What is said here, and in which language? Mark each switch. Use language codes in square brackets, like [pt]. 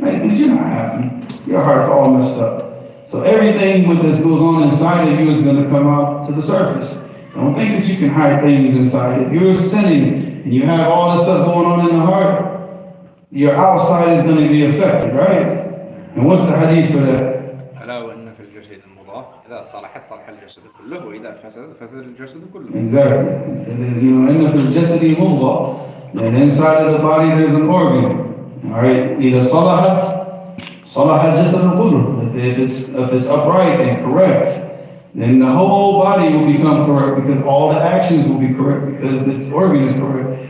[en] Like, but you're not happy. Your heart's all messed up. So everything with this goes on inside of you is going to come out to the surface. Don't think that you can hide things inside. If you're sinning and you have all this stuff going on in the heart, your outside is going to be affected, right? And what's the hadith for that? [ar] ألا وإن في الجسد المضغة إذا صلحت صلح الجسد كله وإذا فسد فسد الجسد كله. [en] Exactly. He said, you know, [ar] إن في الجسد مضغة. [en] And inside of the body there's an organ. All right. [ar] إذا صلح الجسد كله. [en] If it's upright and correct, then the whole body will become correct because all the actions will be correct because this organ is correct.